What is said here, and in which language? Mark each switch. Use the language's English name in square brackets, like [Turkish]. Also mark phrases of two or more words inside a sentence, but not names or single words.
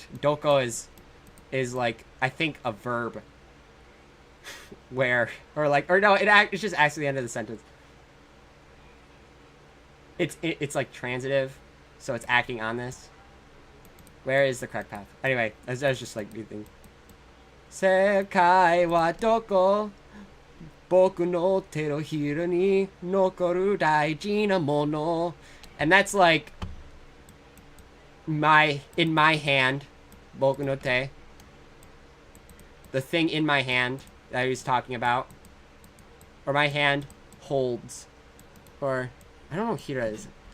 [English] Doko is like I think a verb. Where or no, it's just actually the end of the sentence. It's like transitive, so it's acting on this. Where is the correct path? Anyway, I was just like new thing. [Japanese] 世界はどこ、僕のてろひろに残る大事なもの, [English] and that's like in my hand, [Japanese] 僕の手. [English] The thing in my hand that he was talking about, or my hand holds, or I don't know what hira is.